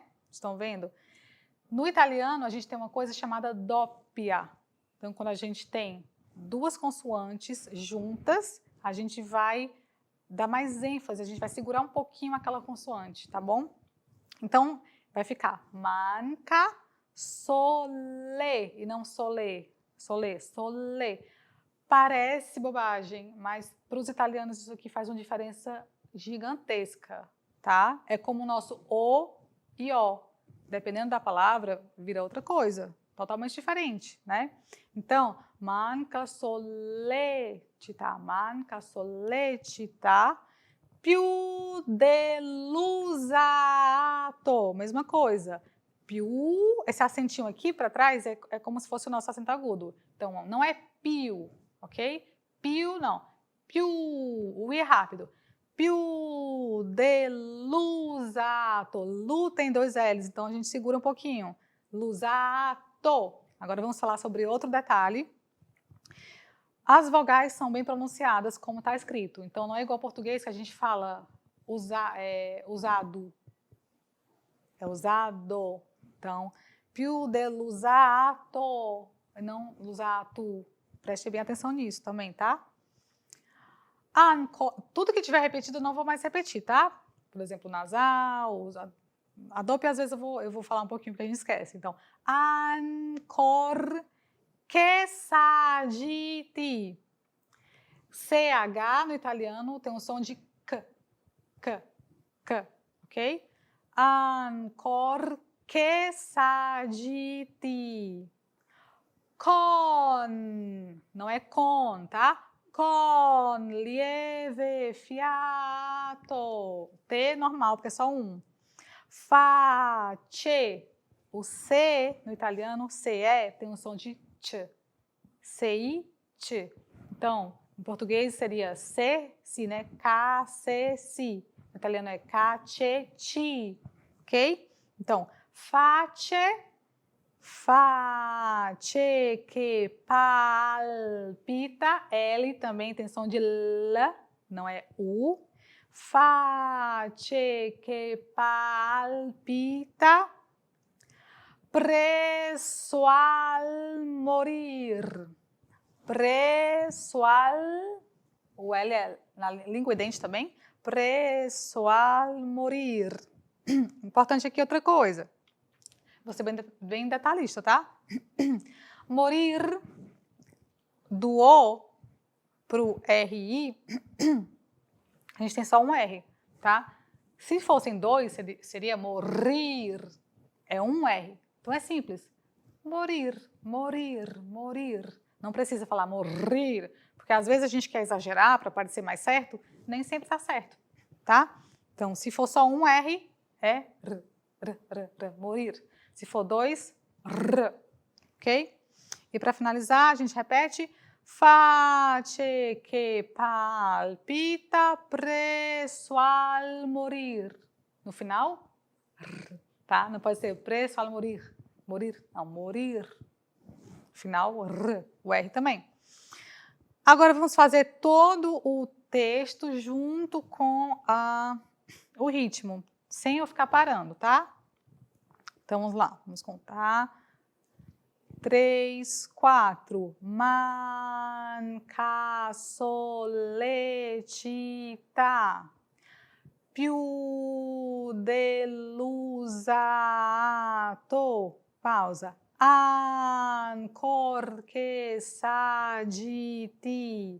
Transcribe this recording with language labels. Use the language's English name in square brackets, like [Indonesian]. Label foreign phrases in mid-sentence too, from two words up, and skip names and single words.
[Portuguese] Estão vendo? No italiano, a gente tem uma coisa chamada doppia. Então, quando a gente tem duas consoantes juntas, a gente vai dar mais ênfase, a gente vai segurar um pouquinho aquela consoante, tá bom? Então, vai ficar manca, sole, e não sole, sole, sole. Parece bobagem, mas para os italianos isso aqui faz uma diferença gigantesca, tá? É como o nosso o e o. Dependendo da palavra, vira outra coisa, totalmente diferente, né? Então, [Italian] manca sollecita, più dell'usato, [Portuguese] mesma coisa. Più, esse acentinho aqui para trás é como se fosse o nosso acento agudo. Então, não é più, ok? Più não, più, o i é rápido. [Italian] Più dell'usato, [Portuguese] lu tem dois L's, então a gente segura um pouquinho. [Italian] L'usato. [Portuguese] Agora vamos falar sobre outro detalhe. As vogais são bem pronunciadas como está escrito, então não é igual ao português que a gente fala usado, é usado. Então, [Italian] più dell'usato, [Portuguese] não l'usato. Preste bem atenção nisso também, tá? Tudo que tiver repetido eu não vou mais repetir, tá? Por exemplo, nasal, a dope às vezes eu vou falar um pouquinho porque a gente esquece. Então, [Italian] ancor che s'agiti. [Portuguese] CH no italiano tem um som de K, ok? [Italian] Ancor che sagiti. [Portuguese] Con, não é com, tá? [Italian] Con lieve fiato. [Portuguese] T normal, porque é só um. Face. O C no italiano, CE, tem um som de ch. CI, ch. Então, em português seria C, si, né? K, C, si. No italiano é K, che, chi. Ok? Então, face. [Italian] Face che palpita, [Portuguese] L também tem som de L, não é U. [Italian] Face che palpita, presso al morir. Presso al, [Portuguese] o L é na língua e dente também, [Italian] presso al morir. [Portuguese] Importante aqui outra coisa. Você bem detalhista, tá? Morir, do O pro RI, a gente tem só um R, tá? Se fossem dois, seria morir, é um R. Então é simples. Morir, morir, morir. Não precisa falar morrer, porque às vezes a gente quer exagerar para parecer mais certo, nem sempre está certo, tá? Então, se for só um R, é morir. Se for dois, r, ok? E para finalizar, a gente repete. [Italian] Face che palpita presso al morir. [Portuguese] No final, r, tá? Não pode ser [Italian] presso al morir. [Portuguese] Morir, não, morir. No final, r, o R também. Agora vamos fazer todo o texto junto com o ritmo, sem eu ficar parando, tá? Então, vamos lá, vamos contar. 3, 4. [Italian] Manca sollecita. Più dell'usato. Pausa. Ancor che sagiti.